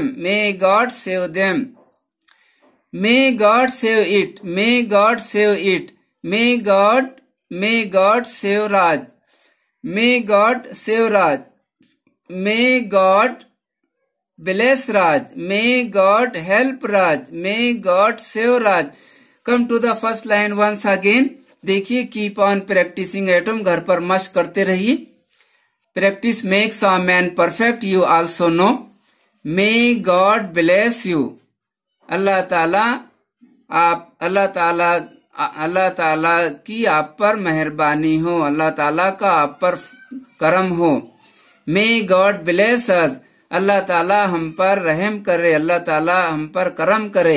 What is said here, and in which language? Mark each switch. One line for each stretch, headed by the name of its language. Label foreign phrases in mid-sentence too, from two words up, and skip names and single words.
English: May God save them. May God save it. May God save it. May God save Raj. May God save Raj. May God bless Raj. May God help Raj. May God save Raj. Come to the first line once again. देखिए, keep on practising at home।
Urdu: گھر پر مشق کرتے رہیے.
English: Practice makes a man perfect, you also know. May God bless you.
Urdu: اللہ تعالیٰ کی آپ پر مہربانی ہو. اللہ تعالیٰ کا آپ پر کرم ہو.
English: May God bless us.
Urdu: اللہ تعالیٰ ہم پر رحم کرے۔ اللہ تعالیٰ ہم پر کرم کرے.